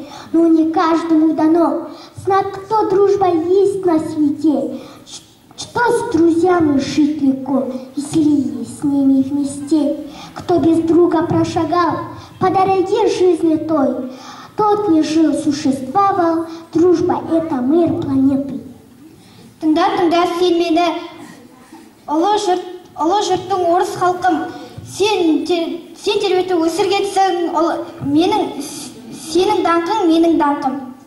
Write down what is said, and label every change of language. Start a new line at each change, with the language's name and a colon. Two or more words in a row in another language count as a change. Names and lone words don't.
Russian: Но не каждому дано знать, кто дружба есть на свете. Что Что с друзьями жить легко, веселее с ними вместе. Кто без друга прошагал по дороге жизни той, тот не жил, существовал. Дружба — это мир планеты.
Kazakh: Тыңда сен мені, ұлы жұрттың орыс халқым. Сен тербетіп өсіргенсің, сенің даңқың менің даңқым.